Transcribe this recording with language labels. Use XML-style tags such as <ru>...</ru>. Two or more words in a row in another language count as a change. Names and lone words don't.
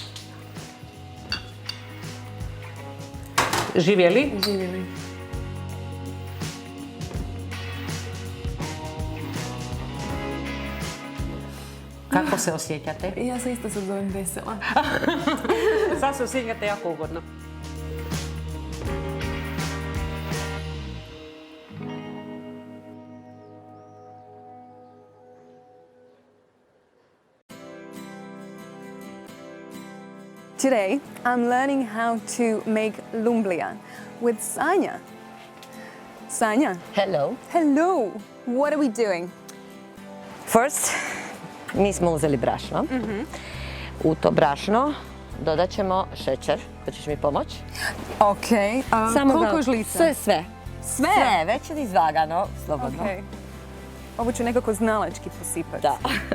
<hr>Živjeli? Živjeli. Kako se osjećate? Ja se isto sad zovem vesela. Sad se osjećate jako ugodno.</hr> <en>Today, I'm learning how to make lumblia with Sanja. Sanja. Hello. Hello. What are we doing? First,</en> <hr>mi smo uzeli brašno. U to brašno dodat ćemo šećer. Hoćeš mi pomoći? Ok. Koliko žlica? Sve. Sve? Sve, već je izvagano, slobodno. Okay. Ovo ću nekako znalački posipati. Da.</hr>